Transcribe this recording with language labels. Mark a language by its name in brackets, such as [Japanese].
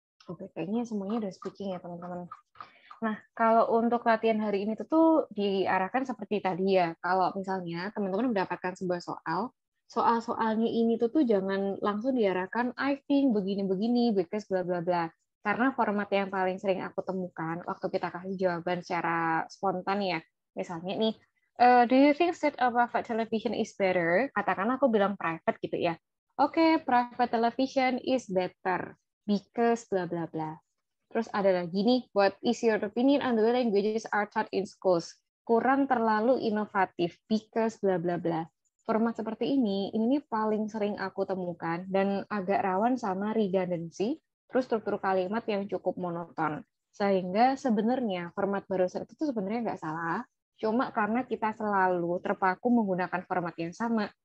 [Indonesian] Oke, kayaknya semuanya udah speaking ya teman-teman. Nah, kalau untuk latihan hari ini tuh diarahkan seperti tadi ya. Kalau misalnya teman-teman mendapatkan sebuah soal-soalnya ini tuh jangan langsung diarahkan [English] I think [Indonesian] begini-begini because bla bla bla. Karena format yang paling sering aku temukan waktu kita kasih jawaban secara spontan ya. Misalnya nih, [English] do you think set a private television is better? [Indonesian] Katakanlah aku bilang private gitu ya. Oke, [English] private television is better because [Indonesian] bla bla bla. Terus ada lagi nih, [English] what is your opinion on the way languages are taught in schools? [Indonesian] Kurang terlalu inovatif because bla bla bla. Format seperti ini paling sering aku temukan dan agak rawan sama redundancy, terus struktur kalimat yang cukup monoton. Sehingga sebenarnya format barusan itu sebenarnya nggak salah, cuma karena kita selalu terpaku menggunakan format yang sama,